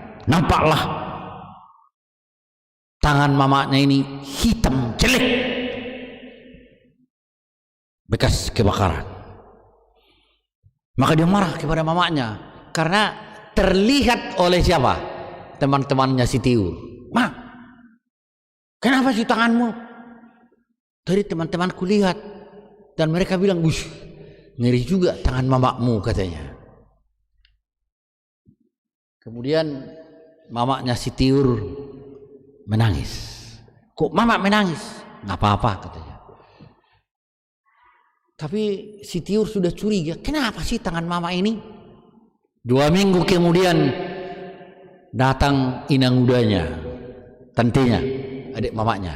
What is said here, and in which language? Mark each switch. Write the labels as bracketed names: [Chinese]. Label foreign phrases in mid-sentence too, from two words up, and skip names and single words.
[Indonesian] nampaklah tangan mamanya ini hitam jelek, bekas kebakaran. Maka dia marah kepada mamanya karena terlihat oleh siapa? Teman-temannya si Tiur. "Ma, kenapa sih tanganmu?" "Tadi teman-temanku lihat dan mereka bilang, "Bush, ngeri juga tangan mamakmu," katanya. Kemudian mamaknya si Tiur menangis. "Kok mama menangis?" "Nggak apa-apa," katanya. Tapi si Tiur sudah curiga, kenapa sih tangan mama ini? 2 minggu kemudian datang inang mudanya, tantenya, adik mamanya.